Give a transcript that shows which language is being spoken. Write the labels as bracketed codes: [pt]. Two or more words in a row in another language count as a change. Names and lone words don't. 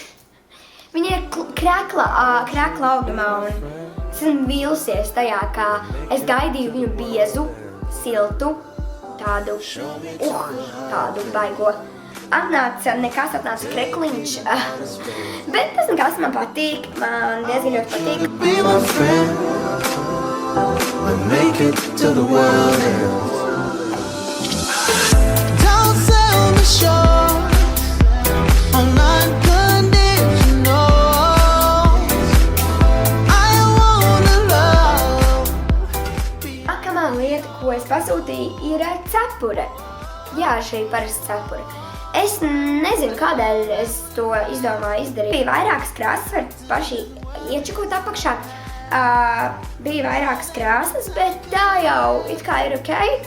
[lv] Viņa ir krekla augumā, un es esmu vīlusies tajā, kā es gaidīju viņu biezu, siltu, tādu baigo. Atnāca krekliņš, bet tas nekas man patīk, man diezgan ļoti patīk. [en] Be my friend and make it to the world. Don't sell me short on unconditional. I wanna love. [lv] Nākamā lieta, ko es pasūtīju, ir cepure. Jā, šī parasta cepure. Es nezinu, kādēļ es to izdomāju izdarīt. Bija vairākas krāsas, var paši iečakot apakšā. Bija vairākas krāsas, bet tā jau it kā ir ok.